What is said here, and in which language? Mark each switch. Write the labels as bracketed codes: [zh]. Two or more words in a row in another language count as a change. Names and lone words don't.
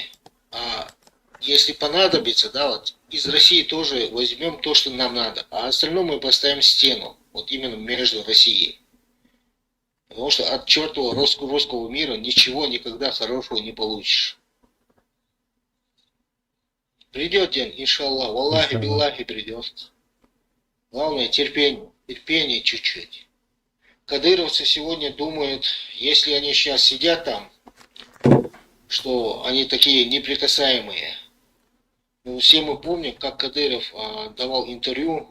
[ru] А если понадобится, да, вот из России тоже возьмем то, что нам надо, а остальное мы поставим стену, вот именно между Россией. Потому что от чертового русского мира ничего никогда хорошего не получишь. Придет день, [ar] إن شاء الله، والله، بالله придет. [ru] Главное терпение, терпение чуть-чуть. Кадыровцы сегодня думают, если они сейчас сидят там, что они такие неприкасаемые. Но все мы помним, как Кадыров давал интервью.